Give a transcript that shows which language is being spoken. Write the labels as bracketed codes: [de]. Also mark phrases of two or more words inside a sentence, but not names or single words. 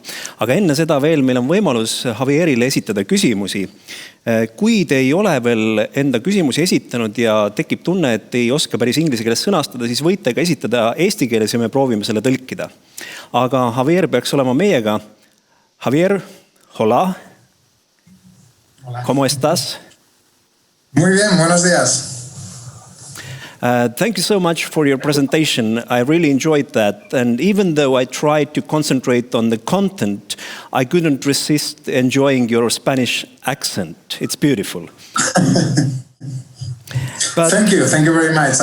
[et] Aga enne seda veel meil on võimalus Javierile esitada küsimusi. Kui te ei ole veel enda küsimusi esitanud ja tekib tunne, et ei oska päris inglise keeles sõnastada, siis võite ka esitada eesti keeles ja me proovime selle tõlkida. Aga Javier peaks olema meiega. [es] Javier, hola. Hola. ¿Cómo estás? Muy bien, buenos días. [en] Thank you so much for your presentation. I really enjoyed that. And even though I tried to concentrate on the content, I couldn't resist enjoying your Spanish accent. It's beautiful. But, thank you very much.